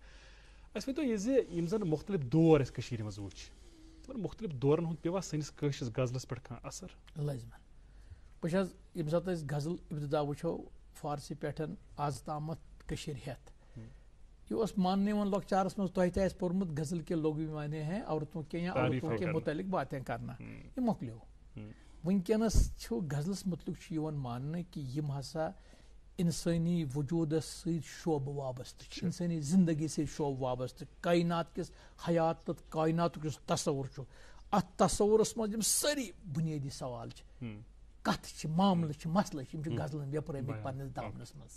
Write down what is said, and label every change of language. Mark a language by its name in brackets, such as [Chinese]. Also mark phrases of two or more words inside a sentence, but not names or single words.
[Kashmiri] اَسہِ ؤنۍتو یہِ زِ یِم زن مختلف دور اَسہِ کٔشیٖرِ منٛز وٕچھ تِمن مختلف دورن ہُنٛد پیٚوا سٲنِس کٲشرِس غزلس پٮ۪ٹھ کانٛہہ اثر؟ لٲزمن وٕچھ حظ ییٚمہِ ساتہٕ أسۍ غزل ابتدا وٕچھو فارسی پٮ۪ٹھ آز تامتھ کٔشیٖرِ ہٮ۪تھ یہ اوس ماننہٕ یِوان لۄکچارس منٛز تۄہہِ تہِ آسہِ پوٚرمُت [Urdu] غزل کے لوگ بھی مانے ہیں عورتوں کے یا عورتوں کے متعلق باتیں کرنا [Kashmiri] یہِ مۄکلیو. وٕنکیٚنس چھُ غزلس متعلق چھُ یِوان ماننہٕ کہِ یِم ہسا انسٲنی وجوٗدس سۭتۍ شوبہٕ وابستہٕ چھِ انسٲنی زندگی سۭتۍ شوبہٕ وابستہٕ کاینات کِس حیات تہٕ کایناتُک یُس تصوُر چھُ اتھ تصوُرس منٛز یِم سٲری بُنیٲدی سوال چھِ کتھ چھِ معاملہٕ چھِ مسلہٕ چھِ یِم چھِ غزلن ویپرٲمٕتۍ پننِس دامنس منٛز.